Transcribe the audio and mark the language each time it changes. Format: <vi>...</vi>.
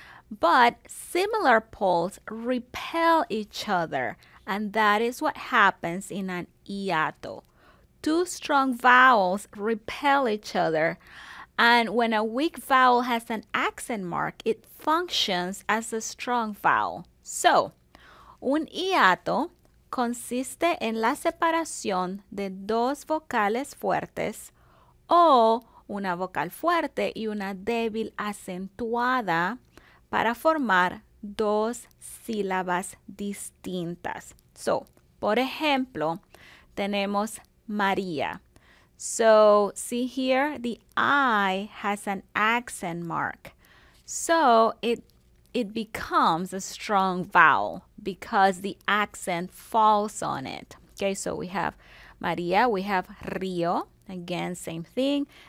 <en>But similar poles repel each other, and that is what happens in an hiato. 2 strong vowels repel each other, and when a weak vowel has an accent mark, it functions as a strong vowel.</en> <es>So, un hiato consiste en la separación de 2 vocales fuertes o una vocal fuerte y una débil acentuada para formar 2 sílabas distintas. So, por ejemplo, tenemos María.</es> <en>So, see here, the I has an accent mark. So, it becomes a strong vowel because the accent falls on it. Okay, so we have María, we have Río. Again, same thing.</en>